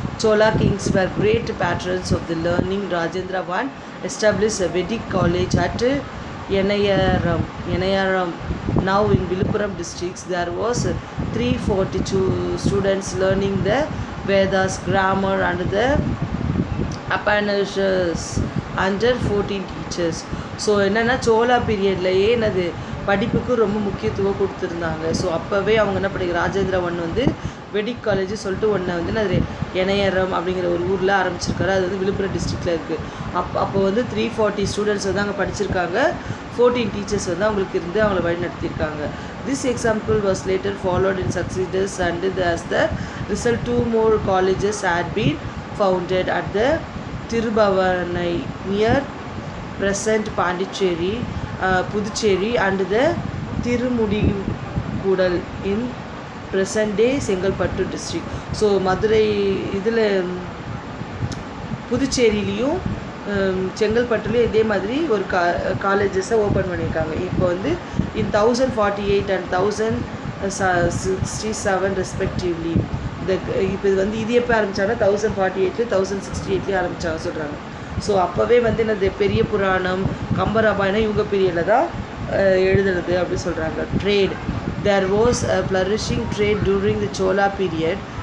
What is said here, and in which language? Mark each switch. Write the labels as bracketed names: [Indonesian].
[English] Chola kings were great patrons of the learning. Rajendra I established a Vedic college at Yenayaram. Now in Viluppuram districts, there was 342 students learning the Vedas, grammar and the Upanishads under 14 teachers. [Tamil] So என்னென்னா சோலா பீரியட்லேயே என்னது படிப்புக்கு ரொம்ப முக்கியத்துவம் கொடுத்துருந்தாங்க. So அப்போவே அவங்க என்ன படிக்க ராஜேந்திர வந்து வெடிக் காலேஜ் சொல்லிட்டு ஒன்று வந்து அது இணையரம் அப்படிங்கிற ஒரு ஊரில் ஆரம்பிச்சிருக்காரு. அது வந்து விழுப்புரம் டிஸ்ட்ரிக்டில் இருக்குது. அப்போ வந்து 340 ஸ்டூடெண்ட்ஸ் வந்து அங்கே படிச்சிருக்காங்க. 14 டீச்சர்ஸ் வந்து அவங்களுக்கு இருந்து அவங்கள வழி நடத்தியிருக்காங்க. [English] This example was later followed in successors and as the result 2 more colleges had been founded at the Tirubhavanai near present Pondicherry, Puducherry and the Tirumudikudal in present day Sengalpattu district. [Tamil] So Madurai இதில் புதுச்சேரியிலையும் செங்கல்பட்டுலேயும் இதே மாதிரி ஒரு காலேஜஸை open பண்ணியிருக்காங்க. இப்போ வந்து [English] in 1048 and 1067 respectively. [Tamil] இப்போ இது வந்து இது எப்போ ஆரம்பித்தாங்கன்னா 1048 1068 ஆரம்பித்தாங்க சொல்கிறாங்க. ஸோ அப்போவே வந்து என்னது பெரிய புராணம், கம்பராமாயணம் இவங்க பீரியடில் தான் எழுதுறது அப்படி சொல்கிறாங்க. Trade. [English] There was a flourishing trade during the Chola period.